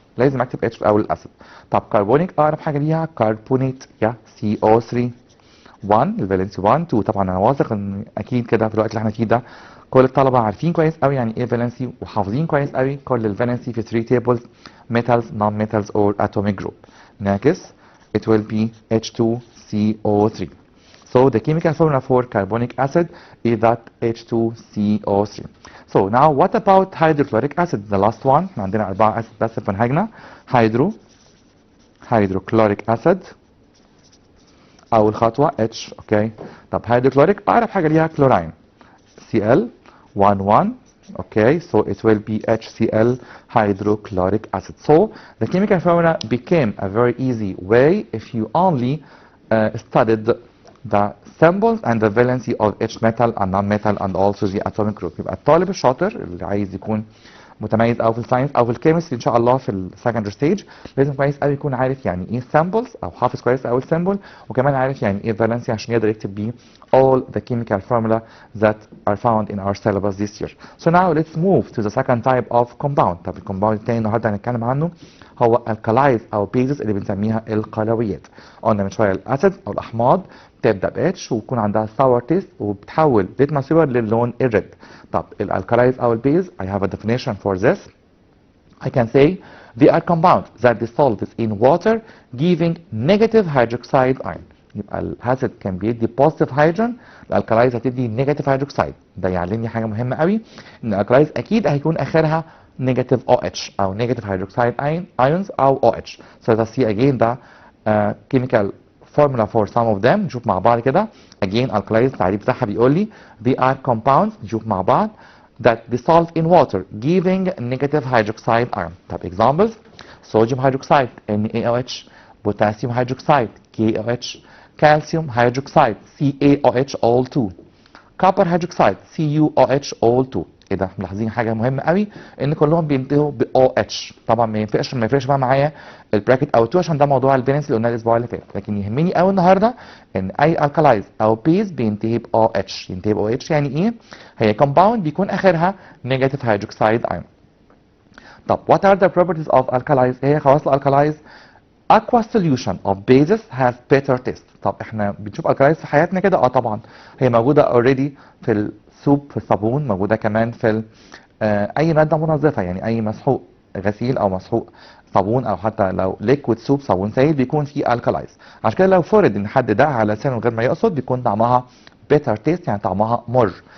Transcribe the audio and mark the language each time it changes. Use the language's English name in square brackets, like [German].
[Arabic] لازم اكتب H في اول الاسيد. طب كربونيك اقرب حاجه ليها كربونيت يا CO3. 1 الفالنسي 1 2. طبعا انا واثق ان اكيد كده في الوقت اللي احنا فيه ده كل الطلبه عارفين كويس قوي يعني ايه فالنسي وحافظين كويس قوي كل الفالنسي في 3 [English] tables metals, non-metals or atomic group. [Arabic] نعكس [English] it will be H2CO3. So the chemical formula for carbonic acid is that H2CO3. So now what about hydrochloric acid, the last one؟ [Arabic] احنا عندنا 4 اسيد بس في منهجنا. hydrochloric acid اول خطوه H. اوكي طب hydrochloric اقرب حاجه ليها كلوراين Cl 1. [English] Okay, so it will be HCl hydrochloric acid. So the chemical formula became a very easy way if you only studied the symbols and the valency of each metal and non-metal and also the atomic group. [Arabic] يبقى الطالب الشاطر اللي عايز يكون متميز او في الساينس او في الكيمستري ان شاء الله في السكندري ستيج لازم كويس قوي يكون عارف يعني ايه سامبلز او حافظ كويس قوي السيمبل وكمان عارف يعني ايه فالنسي عشان يقدر يكتب بيه [English] all the chemical formula that are found in our syllabus this year. So now let's move to the second type of compound. [Arabic] طب الكومباوند الثاني النهارده هنتكلم عنه هو الكلايز او بيزز اللي بنسميها القلويات. قلنا من شويه الاسيد او الاحماض تبدا باتش ويكون عندها sour taste وبتحول litmus paper للون الريد. طب الالكالايز او البيز [English] I have a definition for this. I can say they are compounds that dissolve in water giving negative hydroxide ion. [Arabic] يبقى الاسيد كان بيدي positive hydrogen، الالكالايز هتدي negative hydroxide. ده يعلمني حاجه مهمه قوي، ان الالكالايز اكيد هيكون اخرها negative OH او negative hydroxide ions او OH. [English] So let's see again the chemical formula for some of them. [Arabic] نشوف مع بعض كده. [English] Again alkalis [Arabic] التعريف بتاعها بيقول لي [English] they are compounds، [Arabic] نشوف مع بعض، [English] that dissolve in water giving negative hydroxide ion. طب examples: sodium hydroxide NaOH, potassium hydroxide KOH, calcium hydroxide CaOH all 2, copper hydroxide CuOH all 2. [Arabic] ايه ده؟ ملاحظين حاجه مهمه قوي ان كلهم بينتهوا ب OH. طبعا ما يفرقش بقى معايا البراكت او 2 عشان ده موضوع الفالنس اللي قلناه الاسبوع اللي فات، لكن يهمني قوي النهارده ان اي الكالايز او بيز بينتهي ب OH. ينتهي ب OH يعني ايه؟ هي كومباوند بيكون اخرها نيجاتيف هيدروكسيد ايون. [English] طب what are the properties of alkalis؟ [Arabic] ايه هي خواص الالكالايز؟ [English] aqua solution of bases has better taste. [Arabic] طب احنا بنشوف الكالايز في حياتنا كده؟ طبعا هي موجوده اوريدي في السوب، في الصابون، موجوده كمان في اي ماده منظفه، يعني اي مسحوق غسيل او مسحوق صابون او حتى لو ليكويد سوب صابون سائل بيكون فيه الكالايز. عشان كده لو فرض ان حد دقها على لسانه من غير ما يقصد بيكون طعمها [English] better taste، [Arabic] يعني طعمها مر.